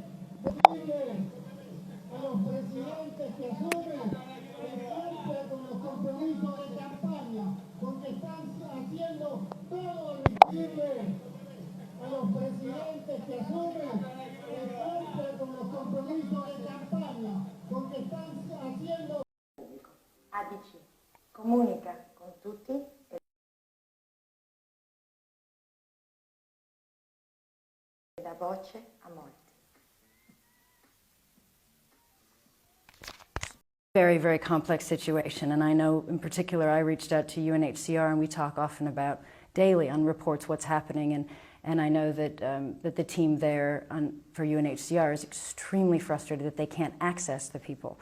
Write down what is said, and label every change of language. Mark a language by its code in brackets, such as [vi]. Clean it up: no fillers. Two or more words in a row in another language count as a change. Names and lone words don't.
[es] Exigirle a los presidentes que asumen el cumple con los compromisos de campaña, porque están haciendo todo al revés. A los presidentes que asumen el cumple con los compromisos de campaña, porque están haciendo... [it] ADC comunica con tutti e dà voce a molti. [en] Very, very complex situation, and I know in particular I reached out to UNHCR and we talk often about daily on reports what's happening, and I know that, that the team there for UNHCR is extremely frustrated that they can't access the people.